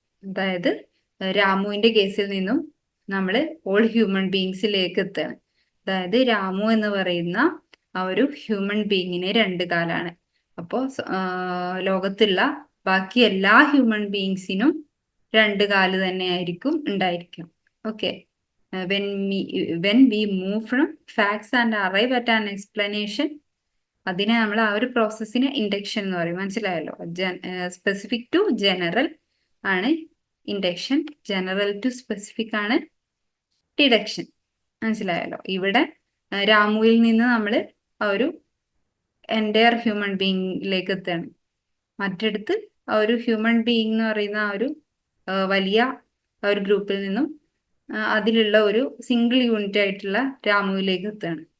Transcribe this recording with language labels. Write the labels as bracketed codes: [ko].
[ml] അതായത് രാമുവിന്റെ കേസിൽ നിന്നും നമ്മൾ ഓൾ ഹ്യൂമൻ ബീങ്സിലേക്ക് എത്തുകയാണ്. അതായത് രാമു എന്ന് പറയുന്ന ആ ഒരു ഹ്യൂമൻ ബീങ്ങിന് 2 കാലാണ്. അപ്പോൾ ലോകത്തുള്ള ബാക്കി എല്ലാ ഹ്യൂമൻ ബീങ്സിനും 2 കാല് തന്നെ ആയിരിക്കും ഉണ്ടായിരിക്കും. [en] okay, when we move from facts and arrive at an explanation, [ml] അതിനെ നമ്മൾ ആ ഒരു പ്രോസസ്സിന് ഇൻഡക്ഷൻ എന്ന് പറയും. മനസ്സിലായല്ലോ? [en] Specific to general ആണ് induction, general to specific ആണ് deduction. [ml] മനസ്സിലായല്ലോ? ഇവിടെ രാമുവിൽ നിന്ന് നമ്മൾ ആ ഒരു എൻറ്റയർ ഹ്യൂമൻ ബീയിങ്ങിലേക്ക് എത്തുകയാണ്. മറ്റടുത്ത് ആ ഒരു ഹ്യൂമൻ ബീയിങ് എന്ന് പറയുന്ന ആ ഒരു വലിയ ആ ഒരു ഗ്രൂപ്പിൽ നിന്നും അതിലുള്ള ഒരു സിംഗിൾ യൂണിറ്റ് ആയിട്ടുള്ള രാമുവിലേക്ക് എത്തുകയാണ്.